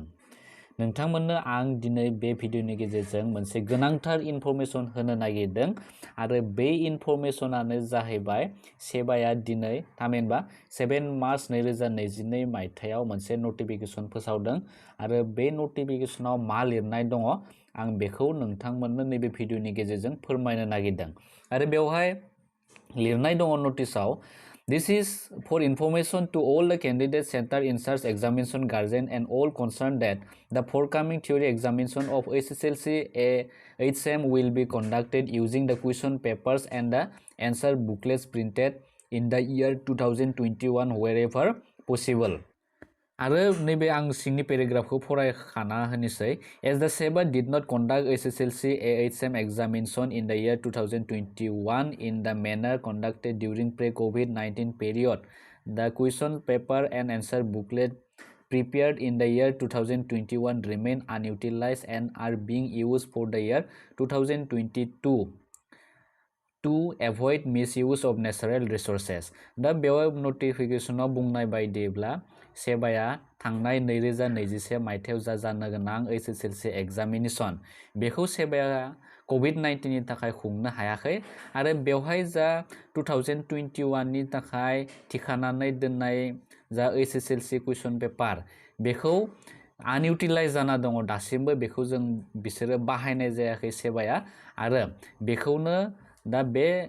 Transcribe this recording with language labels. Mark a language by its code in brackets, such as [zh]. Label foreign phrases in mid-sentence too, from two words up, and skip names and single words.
[brx] नोंथांमोननो आं दिनै बे भिडिअनि गेजेरजों मोनसे गोनांथार इनफरमेसन होनो नागिरदों आरो बे इनफरमेसनानो जाहैबाय सेबाया दिनै थामहिनबा 7 मार्च 2022 मायथाइयाव मोनसे नटिफिकेसन फोसावदों आरो बे नटिफिकेसनाव मा लिरनाय दङ आं बेखौ नोंथांमोननो नैबे भिडिअनि गेजेरजों फोरमायनो नागिरदों आरो बेवहाय लिरनाय दङ नटिसआव [en] This is for information to all the candidates, center inserts, examination guardian and all concerned that the forthcoming theory examination of HSLC HM will be conducted using the question papers and the answer booklets printed in the year 2021 wherever possible. [brx] आरो नैबे आं सिंनि पेराग्राफखौ फरायखाना होनोसै [en] As the SEBA did not conduct HSLC AHM examination in the year 2021 in the manner conducted during pre-COVID-19 period, the question paper and answer booklet prepared in the year 2021 remain unutilized and are being used for the year 2022 to avoid misuse of natural resources. [brx] दा बेयाव नटिफिकेशनाव बुंनाय बायदिब्ला सेबाया थांनाय 2021 मायथाइयाव जानो गोनां [en] HSLC examination [brx] बेखौ सेबाया कोविड-19 नि थाखाय खुंनो हायाखै आरो बेवहाय जा 2021 नि थाखाय थिखानानै दोननाय जा [en] HSLC question paper [brx] बेखौ आनइउटिलाइज जाना दङ दासिमबो बेखौ जों बिसोरो बाहायनाय जायाखै सेबाया आरो बेखौनो दा बे